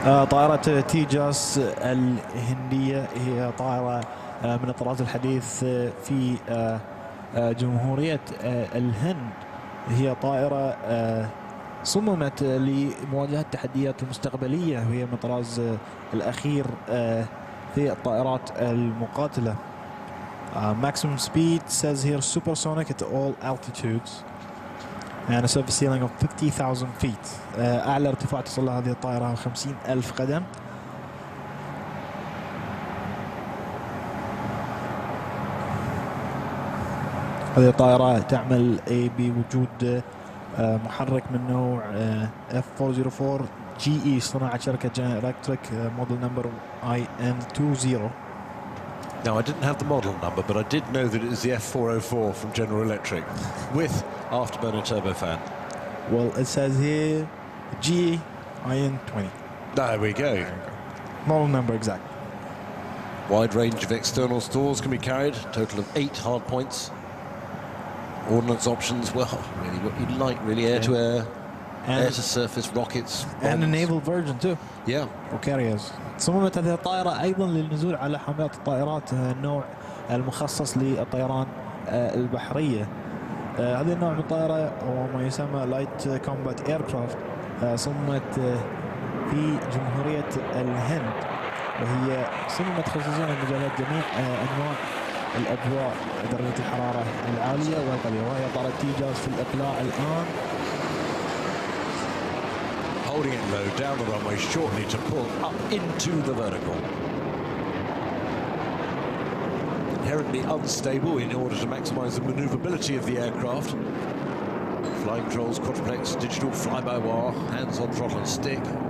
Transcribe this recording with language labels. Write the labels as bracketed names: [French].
[Arabic] طائرة تيجاس الهندية هي طائرة من الطراز الحديث في جمهورية الهند. هي طائرة صممت لمواجهة التحديات المستقبلية وهي من الطراز الأخير في الطائرات المقاتلة. [English] Maximum speed says here supersonic at all altitudes and a surface ceiling of 50,000 feet. [Arabic] أعلى ارتفاع تصل له هذه الطائرة 50,000 قدم. هذه الطائرة تعمل بوجود محرك من نوع F404 GE صناعة شركة General Electric [English] model number IM20. Now, I didn't have the model number, but I did know that it is the F404 from General Electric with afterburner turbofan. Well, it says here GIN20. There we go. Model number exact. Wide range of external stores can be carried, total of 8 hard points. Ordnance options, well, really what you'd like, really, air-to-air, air-to-surface, rockets, bombs. And a naval version too. Yeah. وكاريرز. [Arabic] صممت هذه الطائرة أيضا للنزول على حاملات الطائرات النوع المخصص للطيران البحرية. هذا النوع من الطائرة هو ما يسمى لايت كومبات ايركرافت. صممت في جمهورية الهند، وهي صممت خصوصا لمجالات جميع أنواع الأجواء، درجة الحرارة العالية والقليلة، وهي طائرة تيجاس في الإقلاع الآن. [English] Holding it low down the runway shortly to pull up into the vertical. Inherently unstable in order to maximize the maneuverability of the aircraft. Flying controls, quadruplex, digital fly-by-wire, hands on throttle and stick.